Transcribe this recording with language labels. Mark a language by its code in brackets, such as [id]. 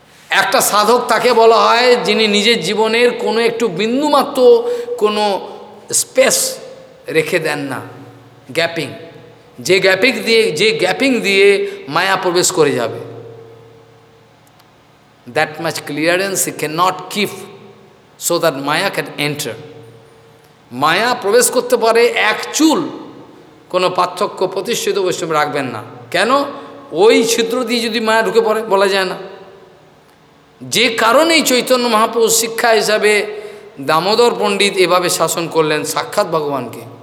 [bn] একটা সাধক তাকে বলা হয় যিনি নিজের জীবনের কোনো একটু বিন্দুমাত্র কোনো স্পেস রেখে দেন না, গ্যাপিং, যে গ্যাপিং দিয়ে মায়া প্রবেশ করে যাবে। [en] that much clearance he cannot keep so that Maya can enter. [bn] Maya প্রবেশ করতে পারে এক চুল কোনো পার্থক্য প্রতিষ্ঠিত বৈষ্ণব রাখবেন না। কেন? ওই ছিদ্র দিয়ে যদি মায়া ঢুকে পড়ে বলা যায় না। যে কারণেই চৈতন্য মহাপ্রভু শিক্ষা হিসাবে দামোদর পণ্ডিত এভাবে শাসন করলেন সাক্ষাৎ ভগবানকে।